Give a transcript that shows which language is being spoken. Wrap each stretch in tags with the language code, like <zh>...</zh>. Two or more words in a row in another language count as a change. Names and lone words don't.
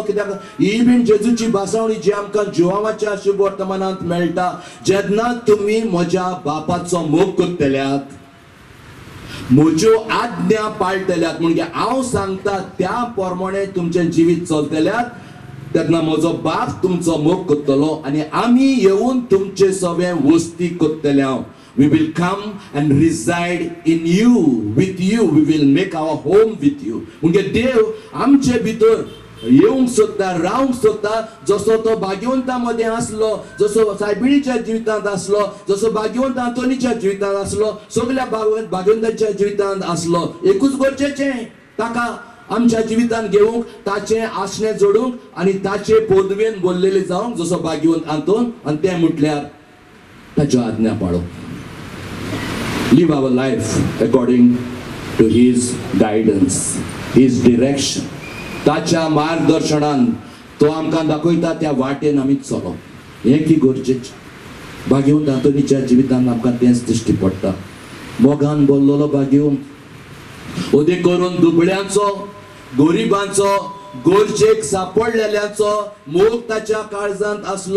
<kok>कित्याक ही बीन जेजूची भासावणी जी आमकां जोवाच्या शुभ वर्तमानांत मेळटा, जेन्ना तुमी म्हज्या बापाचो मोग करतल्यात म्हज्यो आज्ञा पाळटल्यात म्हणजे हांव सांगता त्या प्रमाणे तुमचें जिवीत चलतल्यात तेन्ना म्हजो बाप तुमचो मोग करतलो आनी आमी येवन तुमचे सगळे वस्ती करतले हांव.</kok> <en>We will come and reside in you, with you. We will make our home with you.</en> <kok>म्हणजे देव आमचे भितर येवंक सोदता, रावंक सोदता. जसो तो भाग्यवंता मध्ये आसलो, जसो सायबिणीच्या जिवितांत आसलो, जसो भाग्यवंत आंतोनीच्या जिवितांत आसलो, सगळ्या भाग्यवंतांच्या जिवितांत आसलो. एकूच गरजेचें ताका आमच्या जिवितांत घेवंक, ताचे आसणे जोडूंक आनी ताचे पदवेन बोललेले जावंक जसो भाग्यवंत आंतोन. आनी तें म्हटल्यार ताच्यो आज्ञा पाळप.</kok> <en>Live our life according to his guidance, his direction.</en> <kok>ताच्या मार्गदर्शनान तो आमकां दाखयता त्या वाटेन आमी चलप. हें की गरजेचें. भाग्यवंत आंतोनीच्या जिवितांत आमकां तेंच दिश्टी पडटा. मोगान बोल्लोलो भाग्यवंत उदेक करून दुबळ्यांचो, गरिबांचो, गरजेक सांपडलेल्यांचो मोग ताच्या काळजांत आसलो.</kok>